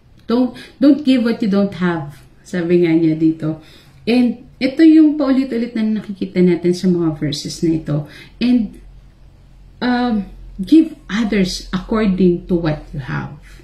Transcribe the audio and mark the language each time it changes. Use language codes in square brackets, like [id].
[en] Don't give what you don't have. [tl] Sabi nga niya dito. And ito yung paulit-ulit na nakikita natin sa mga verses na ito. [en] And give others according to what you have.